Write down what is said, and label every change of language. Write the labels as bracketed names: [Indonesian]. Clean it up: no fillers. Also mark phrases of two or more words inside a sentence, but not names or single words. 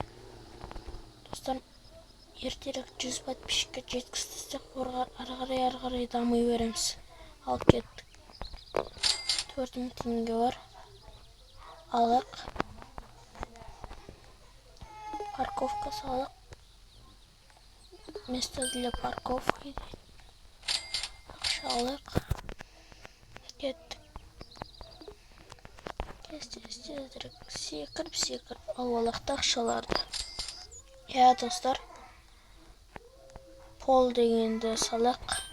[Kazakh] Достар, ертерек 100 подписчикке жеткіздік, ары қарай дамый береміз. Ал кеттік. 4000 теңге бар. Алайық. Парковка салайық. [Russian] Место для парковки. [Kazakh] Ақша алайық. Кеттік. Секіріп алып алайық ақшаларды. Достар, пол дегенді салайық.